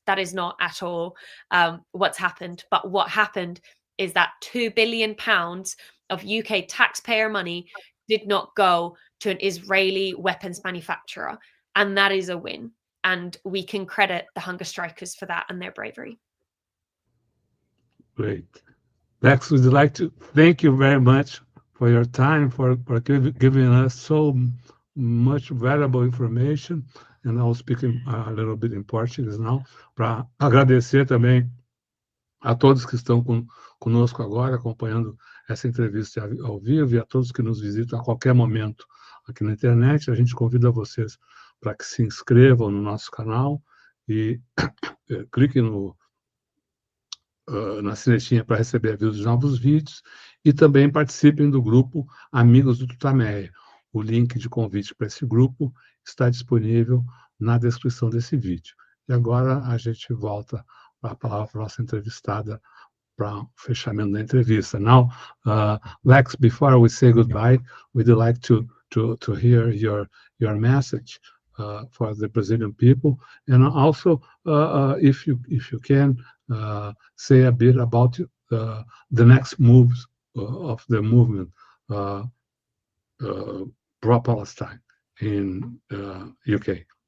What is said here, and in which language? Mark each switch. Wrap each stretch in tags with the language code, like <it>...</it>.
<en>That is not at all what's happened. But what happened is that £2 billion of UK taxpayer money did not go to an Israeli weapons manufacturer. And that is a win. And we can credit the hunger strikers for that and their bravery. Great. Lex, would like to thank you very much for your time, for giving us so much valuable information. And I'll speak a little bit in Portuguese now,</en> <pt>para agradecer também a todos que estão conosco agora, acompanhando essa entrevista ao vivo, e a todos que nos visitam a qualquer momento aqui na internet. A gente convida vocês para que se inscrevam no nosso canal e cliquem na sinetinha para receber avisos de novos vídeos, e também participem do grupo Amigos do Tutameia. O link de convite para esse grupo está disponível na descrição desse vídeo. E agora a gente volta a palavra para a nossa entrevistada para o fechamento da entrevista.</pt> <en>Now, Lex, before we say goodbye, we'd like to hear your message for the Brazilian people, and also if you can say a bit about the next moves of the movement pro-Palestine in UK.</en>